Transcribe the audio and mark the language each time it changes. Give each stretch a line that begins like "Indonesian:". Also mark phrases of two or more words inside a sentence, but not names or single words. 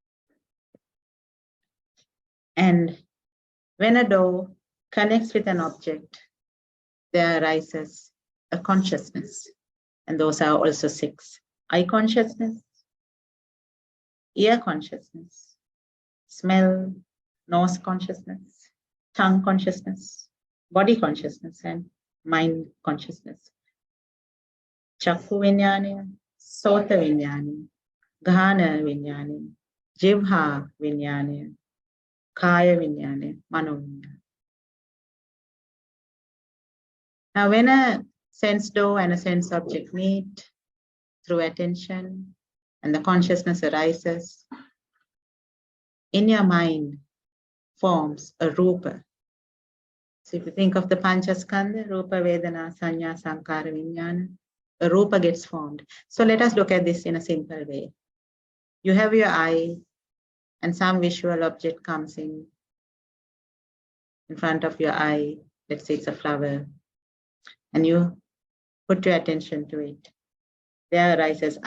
English: And when a door connects with an object, there arises a consciousness. And those are also 6. Eye consciousness, ear consciousness, smell, nose consciousness, tongue consciousness, body consciousness, and mind consciousness.
Pali: Chakku vinyana, sota vinyana, ghana vinyana, jivha vinyana, kaya vinyana, mano vinyana.
English: Now, when a sense door and a sense object meet through attention and the consciousness arises, in your mind forms a rupa. So if you think of the Panchaskandha,
Pali: rupa, vedana, sanya, sankara, vinyana,
English: a rupa gets formed. So let us look at this in a simple way. You have your eye and some visual object comes in front of your eye. Let's say it's a flower. And you put your attention to it.